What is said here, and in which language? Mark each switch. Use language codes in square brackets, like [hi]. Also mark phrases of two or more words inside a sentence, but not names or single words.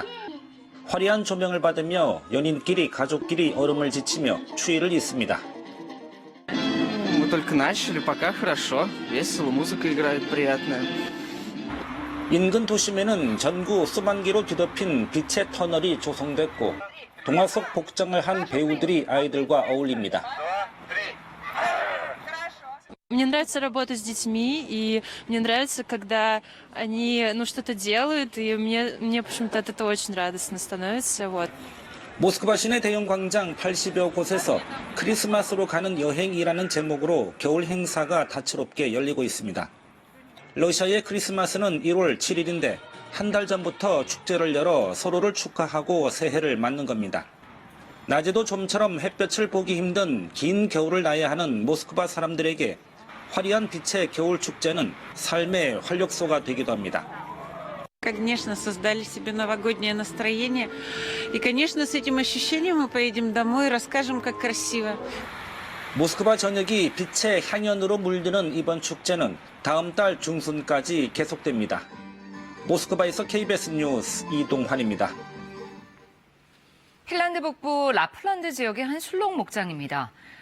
[ko] 화려한 조명을 받으며 연인끼리 가족끼리 얼음을 지치며 추위를 잊습니다. 인근 도심에는 전구 수만 개로 뒤덮인 빛의 터널이 조성됐고 동화 속 복장을 한 배우들이 아이들과 어울립니다. [ru] Мне нравится работать с детьми, и мне нравится, когда они, что-то делают, и мне почему-то от этого очень радостно становится, вот. [ko] 모스크바 시내 대형 광장 80여 곳에서 크리스마스로 가는 여행이라는 제목으로 겨울 행사가 다채롭게 열리고 있습니다. 러시아의 크리스마스는 1월 7일인데 한 달 전부터 축제를 열어 서로를 축하하고 새해를 맞는 겁니다. 낮에도 좀처럼 햇볕을 보기 힘든 긴 겨울을 나야 하는 모스크바 사람들에게 화려한 빛의 겨울 축제는 삶의 활력소가 되기도 합니다. [ru] Конечно, создали себе новогоднее настроение. И, конечно, с этим ощущением мы поедем домой и расскажем, как красиво. [ko] 모스크바 전역이 빛의 향연으로 물드는 이번 축제는 다음 달 중순까지 계속됩니다. 모스크바에서 KBS 뉴스 이동환입니다. 핀란드 북부 라플란드 지역의 한 술록 목장입니다.